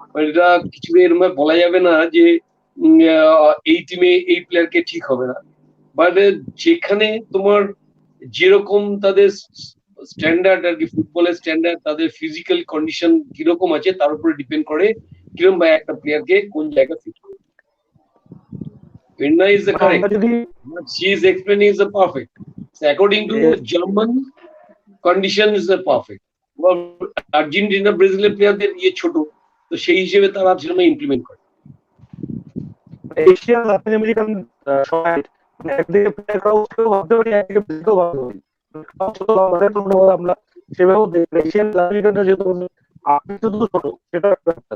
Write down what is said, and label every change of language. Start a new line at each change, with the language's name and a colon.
Bangla: এটা কিছু এরকম বলা যাবে না যে এই টিমে এই প্লেয়ারকে ঠিক হবে না। বাট যেখানে তোমার যেরকম তাদের স্ট্যান্ডার্ড আর কি, ফুটবলের স্ট্যান্ডার্ড, তাদের ফিজিক্যাল কন্ডিশন কিরকম আছে তার উপরে ডিপেন্ড করে কিরম ভাবে একটা প্লেয়ারকে কোন জায়গায় ফিট করবে।
English: Verena is the correct. What she is explaining is the perfect. So according to German condition is the perfect.
Bangla: Argentina ব্রাজিলের প্লেয়ারদের ইয়ে ছোট, তো সেই হিসেবে তারা সেরকম ইমপ্লিমেন্ট করে। এশিয়ান লাতিন আমেরিকান সবাই একদিকে প্লেয়ার কাউকে ভাবতে পারি, একদিকে ব্রাজিলকেও ভাবতে পারি। আমরা সেভাবেও এশিয়ান লাতিন আমেরিকানরা যেহেতু আকৃতি ছোট, সেটা একটা।